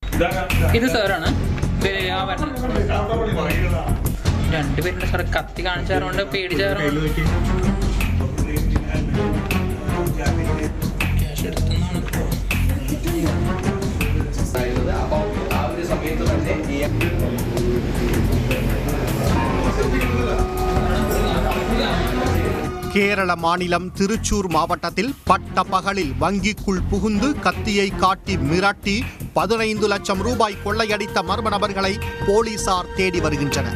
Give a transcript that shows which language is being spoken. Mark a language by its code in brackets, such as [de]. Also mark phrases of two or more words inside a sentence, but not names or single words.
[ml] ഇത് സാറാണ് രണ്ടുപേരുടെ സാറ് കത്തി കാണിച്ചാറുണ്ട് പേടിച്ചാറുണ്ട് ക്യാഷ് എടുത്തെന്നാണ് [ta] கேரள மாநிலம் திருச்சூர் மாவட்டத்தில் பட்ட பகலில் வங்கிக்குள் புகுந்து கத்தியை காட்டி மிரட்டி 15 லட்சம் ரூபாய் கொள்ளையடித்த மர்ம நபர்களை போலீசார் தேடி வருகின்றனர்.